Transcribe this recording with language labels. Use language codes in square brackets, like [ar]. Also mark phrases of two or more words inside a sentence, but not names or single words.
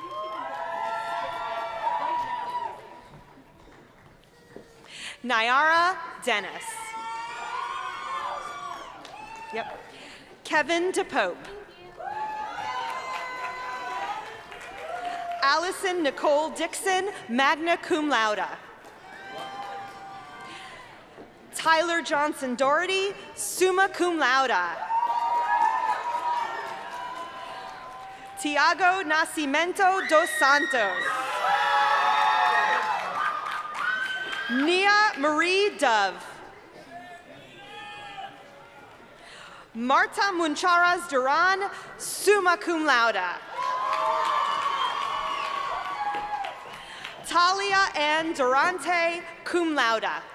[en] Nyara Dennis. Yep. Kevin DePope. Allison Nicole Dixon, [la] magna cum laude. [en] Tyler Johnson Doherty, [la] summa cum laude. [en] Tiago Nascimento dos Santos. Nia Marie Dove. Marta Muncharas Duran, [la] summa cum laude. [en] Talia Ann Durante, [la] cum laude.